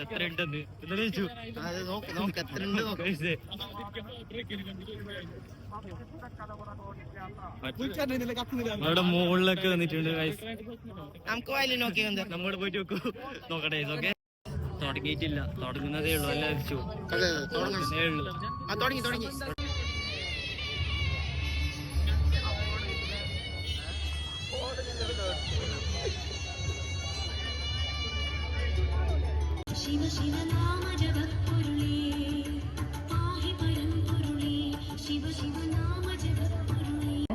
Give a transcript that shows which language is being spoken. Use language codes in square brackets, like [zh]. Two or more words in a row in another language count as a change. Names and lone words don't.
[ml] എത്ര ഉണ്ടെന്ന് അവിടെ മുകളിലൊക്കെ വന്നിട്ടുണ്ട് ഗൈസ്. നമ്മോട് പോയിട്ട് നോക്കൂ, നോക്കട്ടെ. ഓക്കെ, തുടങ്ങിയിട്ടില്ല, തുടങ്ങുന്നതേ ഉള്ളൂ. എല്ലാം അരിച്ചു തുടങ്ങി. [sa] शिव शिव नाम जगत्पुरुषे पाहि परं पुरुषे शिव शिव नाम जगत्पुरुषे